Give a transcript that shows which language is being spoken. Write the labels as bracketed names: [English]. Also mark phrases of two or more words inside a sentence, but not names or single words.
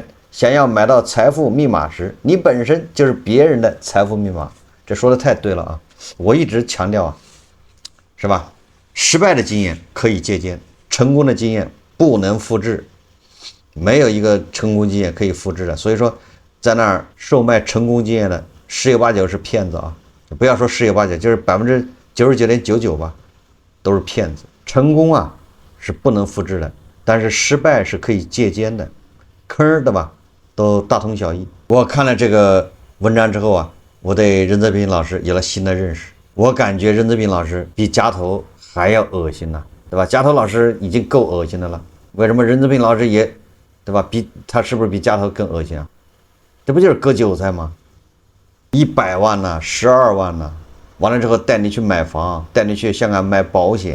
[Chinese] 想要買到財富密碼時，你本身就是別人的財富密碼。這說的太對了啊！我一直強調啊，是吧？失敗的經驗可以借鑑，成功的經驗不能複製，沒有一個成功經驗可以複製的。所以說，在那兒售賣成功經驗的十有八九是騙子啊！不要說十有八九，就是99.99%吧，都是騙子。成功啊是不能複製的，但是失敗是可以借鑑的，坑的吧？都大同小異。我看了這個文章之後啊，我對任澤平老師有了新的認識。我感覺任澤平老師比夾頭還要惡心呢，對吧？夾頭老師已經夠惡心的了，為什麼任澤平老師也，對吧？他是不是比夾頭更惡心啊？這不就是割韭菜嗎？100萬呢，12萬呢，完了之後帶你去買房，帶你去香港買保險。